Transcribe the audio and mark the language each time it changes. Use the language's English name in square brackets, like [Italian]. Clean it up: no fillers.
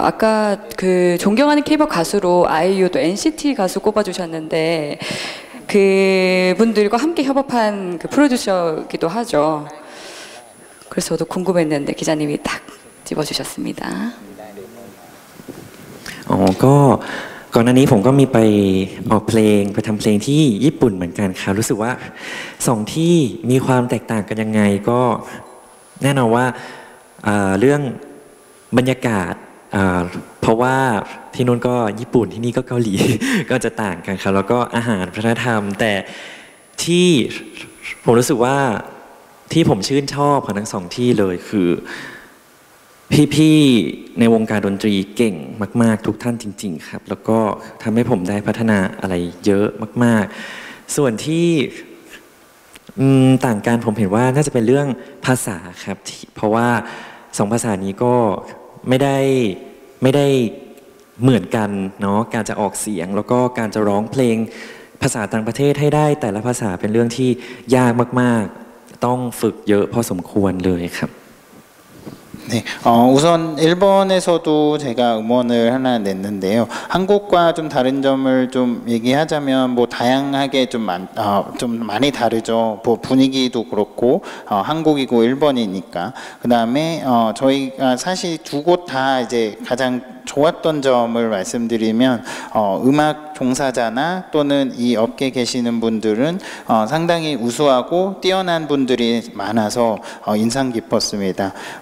[Korean] 아까 그 존경하는 K-팝 가수로 아이유 또 NCT 가수 꼽아주셨는데 그분들과 함께 협업한 그 프로듀서기도 하죠. 그래서 저도 궁금했는데 기자님이 딱 집어주셨습니다. [Thai] ก็ก่อนหน้านี้ผมก็มีไปออกเพลงไปทำเพลงที่ญี่ปุ่นเหมือนกันครับรู้สึกว่าสองที่มีความแตกต่างกันยังไงก็แน่นอนว่า เรื่องบรรยากาศเพราะว่าที่นู้นก็ญี่ปุ่นที่นี่ก็เกาหลี ก็จะต่างกันครับแล้วก็อาหารวัฒนธรรมแต่ที่ผมรู้สึกว่าที่ผมชื่นชอบของทั้งสองที่เลยคือพี่ๆในวงการดนตรีเก่งมากๆทุกท่านจริงๆครับแล้วก็ทำให้ผมได้พัฒนาอะไรเยอะมากๆส่วนที่ ต่างกันผมเห็นว่าน่าจะเป็นเรื่องภาษาครับเพราะว่าสองภาษานี้ก็ไม่ได้เหมือนกันเนาะการจะออกเสียงแล้วก็การจะร้องเพลงภาษาต่างประเทศให้ได้แต่ละภาษาเป็นเรื่องที่ยากมากๆต้องฝึกเยอะพอสมควรเลยครับ [Korean] 네, 우선 일본에서도 제가 음원을 하나 냈는데요. 한국과 좀 다른 점을 좀 얘기하자면 뭐 다양하게 좀 많이 다르죠. 뭐 분위기도 그렇고 한국이고 일본이니까. 그다음에 저희가 사실 두 곳 다 이제 가장 좋았던 점을 말씀드리면 음악 종사자나 또는 이 업계에 계시는 분들은 상당히 우수하고 뛰어난 분들이 많아서 인상 깊었습니다.